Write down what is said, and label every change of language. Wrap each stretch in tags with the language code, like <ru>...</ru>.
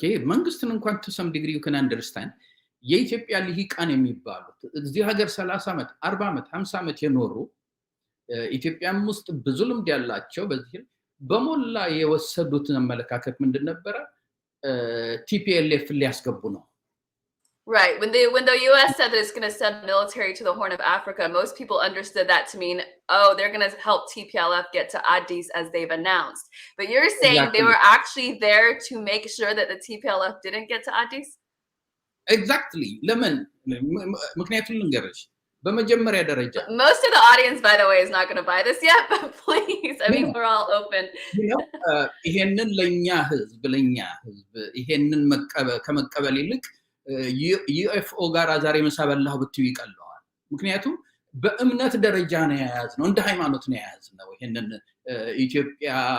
<am>መንግስትን እንኳን</am> <en>to some degree you can understand</en> <am>የኢትዮጵያ ልሂቃን የሚባሉት እዚህ ሀገር 30 ዓመት 40 ዓመት 50 ዓመት የኖሩ ኢትዮጵያም ውስጥ ብዙ ልምድ ያላቸው በዚህ በሞላ የወሰዱትን አመለካከት ምንድን ነበረ? ቲፒኤልኤፍ ሊያስገቡ ነው።</am> <en>Right. When the US said that it's going to send military to the Horn of Africa, most people understood that to mean, oh, they're going to help TPLF get to Addis as they've announced. But you're saying exactly. They were actually there to make sure that the TPLF didn't get to Addis? Exactly.</en> <am>ለምን? ምክንያቱም ልንገርሽ በመጀመሪያ ደረጃ</am> <en>most of the audience by the way is not going to buy this yet, but please, I mean we're all open.</en> <am>ይሄንን ለኛ ህዝብ ይሄንን ከመቀበል ይልቅ ዩኤፍኦ ጋር ዛሬ መሳበላው ብትዩ ይቀለዋል። ምክንያቱም በእምነት ደረጃ ነው የያዝነው፣ እንደ ሃይማኖት ነው የያዝነው። ይሄንን ኢትዮጵያ</am>